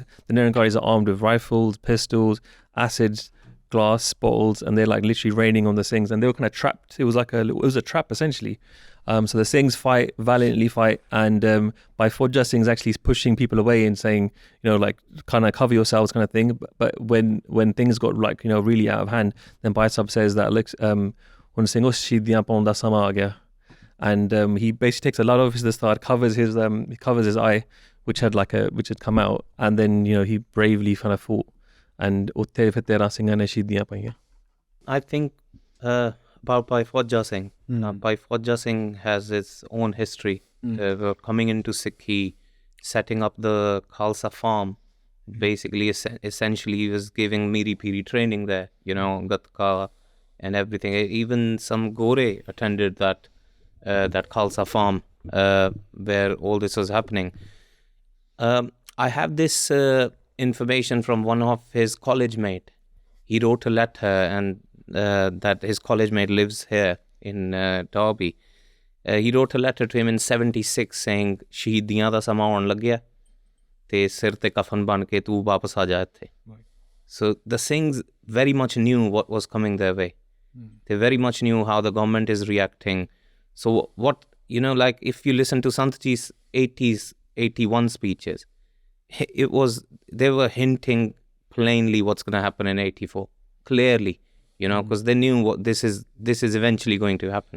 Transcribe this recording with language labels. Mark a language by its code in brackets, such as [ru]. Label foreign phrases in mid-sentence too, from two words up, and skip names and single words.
[en] The Nirankaris are armed with rifles, pistols, acids, glass bottles, and they're like literally raining on the Singhs. And they were kind of trapped. It was a trap essentially. So the Singhs valiantly fight, and Bhai Fauja Singh's actually pushing people away and saying, like kind of cover yourselves kind of thing. But when things got like really out of hand, then Bhai Sahib says that [pa] ਹੁਣ ਸਿੰਘ ਉਸ ਸ਼ਹੀਦੀਆਂ ਪਾਉਣ ਦਾ ਸਮਾ ਆ ਗਿਆ. [en] And he basically takes a lot of his dastar, covers his eye, which had come out, and then he bravely kind of fought, and [pa] ਉੱਤੇ ਫਿਰ 13 ਸਿੰਘਾਂ ਨੇ ਸ਼ਹੀਦੀਆਂ ਪਾਈਆਂ. [en] I think about Bhai Fauja Singh. Bhai Fauja Singh has its own history. Coming into Sikhi, setting up the Khalsa farm. Basically, essentially, he was giving miri-piri training there, Gatka and everything. Even some Gore attended that Khalsa farm where all this was happening. I have this information from one of his college mate. He wrote a letter, and that his college mate lives here in Derby. He wrote a letter to him in 76 saying, [pa] "ਸ਼ਹੀਦੀਆਂ ਦਾ ਸਮਾ ਆਉਣ ਲੱਗਿਆ ਤੇ ਸਿਰ ਤੇ ਕਫ਼ਨ ਬੰਨ੍ਹ ਕੇ ਤੂੰ ਵਾਪਸ ਆ ਜਾ ਇੱਥੇ." [en] So the Singhs very much knew what was coming their way. They very much knew how the government is reacting. So what, like if you listen to Sant Ji's 81 speeches, they were hinting plainly what's going to happen in 84, clearly, because they knew what this is eventually going to happen.